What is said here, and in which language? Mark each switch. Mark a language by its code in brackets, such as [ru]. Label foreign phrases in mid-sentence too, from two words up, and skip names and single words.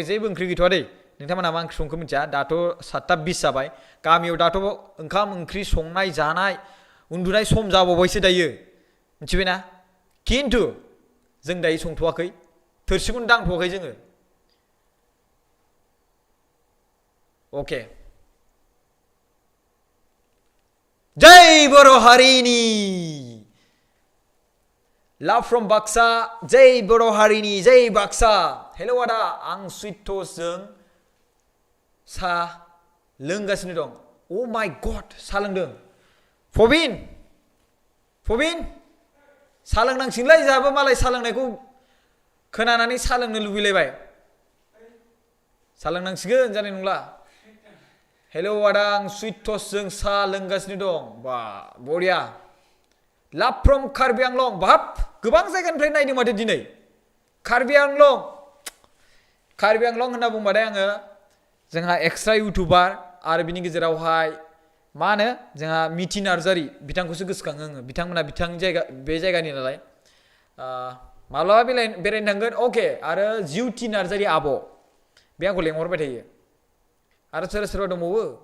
[brx] जेबो ओंख्रि गैथ'आ दै नोंथांमोना मा ओंख्रि संखो मिथिया दाथ' 7:20 जाबाय गामियाव दाथ' ओंखाम ओंख्रि संनाय जानाय उन्दुनाय सम जाबावबायसो दायो मिथिबायना खिन्थु जों दायो संथ'वाखै थोरसिखौनो दांथ'वाखै जोङो अके जय बर' हारिनि [en] Love from Baksa, [brx] Jai Bodo Harini, Jai Baksa. Hello ada, आं [en] sweet toast [brx] जों सा लोंगासिनो दं. [en] Oh my god, [brx] सा लोंदों. Fobin, सा लोंनांसिगोनलै जाहाबो मालाय सा लोंनायखौ खोनानानै सा लोंनो लुबैलायबाय. सा लोंनांसिगोन जानाय नंला. Hello ada, आं [en] sweet toast [brx] जों सा लोंगासिनो दं. बा बरिया. [en] Love from Karbi Anglong, [brx] बाहाब गोबां जायगानिफ्राय नायदों माथो दिनै कार्बि आंलं होनना बुंबाथाय आङो जोंहा [en] extra YouTuber [brx] आरो बिनि गेजेरावहाय मा होनो जोंहा मिथि नार्जारी बिथांखौसो गोसोखाङो आङो बिथांमोना बे जायगानि नालाय माब्लाबा बेरायनो थांगोन अके आरो जिउथि नार्जारी आब' बे आंखौ लेंहरबाय थायो आरो सोरबा दंबावो